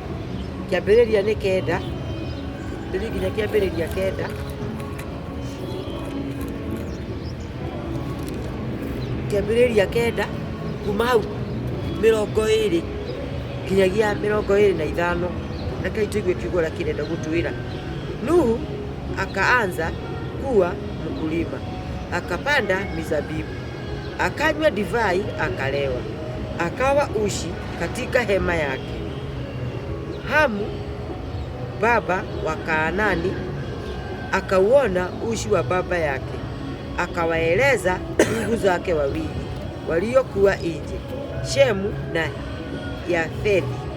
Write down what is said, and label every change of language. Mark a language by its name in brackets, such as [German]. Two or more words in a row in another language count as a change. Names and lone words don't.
[Kikuyu] Kĩambĩrĩria nĩ 9 ndĩrĩ nginya kĩambĩrĩria 9. Kĩambĩrĩria 9 kuma hau 20 nginyagia 25. Reke tũigue kiugo ũrĩa kĩrenda gũtwĩra. [Swahili] Nuhu akaanza kuwa mkulima, akapanda mizabibu, akanywa divai, akalewa, akawa ushi katika hema yake. Hamu baba wa Kaanani akauona ushi wa baba yake, akawaeleza ndugu zake wawili waliokuwa nje, Shemu na Yafethi.